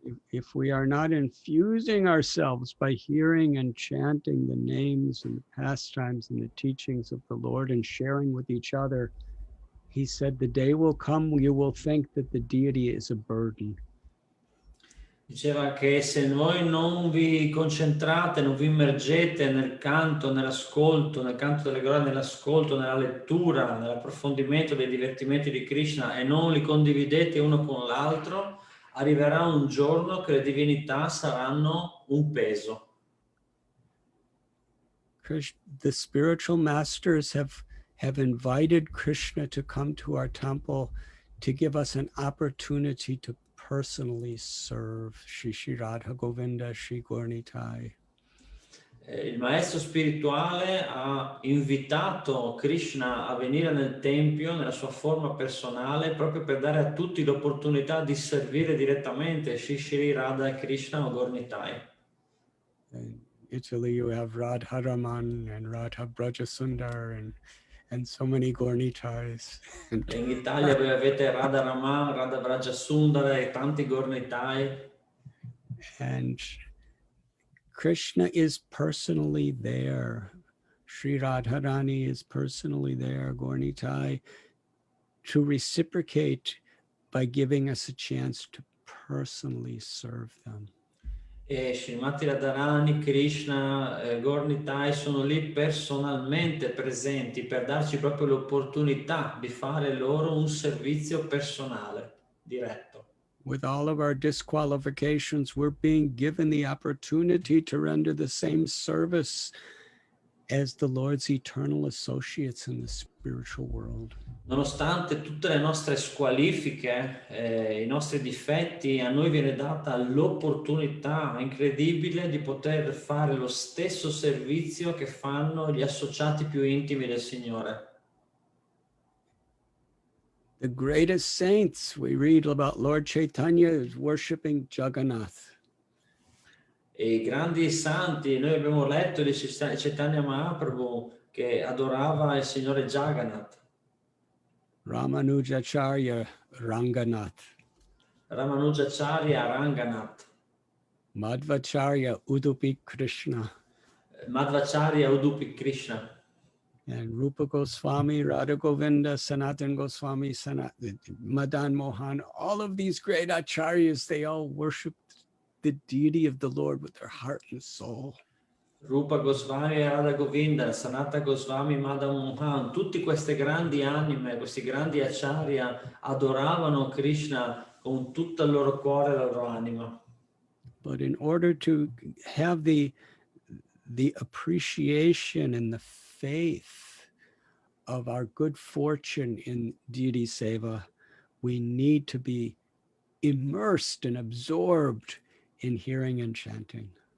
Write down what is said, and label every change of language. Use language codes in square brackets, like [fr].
[en] If we are not infusing ourselves by hearing and chanting the names and the pastimes and the teachings of the Lord and sharing with each other, he said, the day will come you will think that the deity is a burden. [it] Diceva che se voi non vi concentrate, non vi immergete nel canto, nell'ascolto, nel canto delle glorie, nell'ascolto, nella lettura, nell'approfondimento dei divertimenti di Krishna e non li condividete uno con l'altro, arriverà un giorno che le divinità saranno un peso. [en] The spiritual masters have invited Krishna to come to our temple to give us an opportunity to personally serve Shri Radha Govinda, Shri Gaurnitai. [it] Il maestro spirituale ha invitato Krishna a venire nel tempio nella sua forma personale proprio per dare a tutti l'opportunità di servire direttamente Shri Radha e Krishna o Gaurnitai. [en] In Italy you have Radharaman and Radha Brajasundar and so many Gaurnitais. [it] In Italia voi avete Radharaman, Radha Brajasundara e tanti Gaurnitai. [en] And Krishna is personally there. Sri Radharani is personally there, Gaurnitai, to reciprocate by giving us a chance to personally serve them. [it] E Srimati Radharani, Krishna, Gaurnitai sono lì personalmente presenti per darci proprio l'opportunità di fare loro un servizio personale, diretto. [en] With all of our disqualifications, we're being given the opportunity to render the same service as the Lord's eternal associates in the spiritual world. [it] Nonostante tutte le nostre squalifiche, i nostri difetti, a noi viene data l'opportunità incredibile di poter fare lo stesso servizio che fanno gli associati più intimi del Signore. [en] The greatest saints, we read about Lord Chaitanya is worshiping Jagannath. [it] E i grandi santi, noi abbiamo letto di Chaitanya Mahaprabhu che adorava il Signore Jagannath. [en] Ramanujacharya Ranganath, [it] Ramanujacharya Ranganath, [en] Madhvacharya Udupi Krishna, [it] Madhvacharya Udupi Krishna, [en] and Rupa Goswami, Radha Govinda, Sanatan Goswami, Madan Mohan, all of these great acharyas, they all worshiped the deity of the Lord with their heart and soul. [it] Rupa Goswami, Radha Govinda, Sanata Goswami, Madan Mohan, tutte queste grandi anime, questi grandi acharya adoravano Krishna con tutto il loro cuore e la loro anima. [en] But in order to have the appreciation and the faith of our good fortune in deity seva, we need to be immersed and absorbed in hearing and chanting.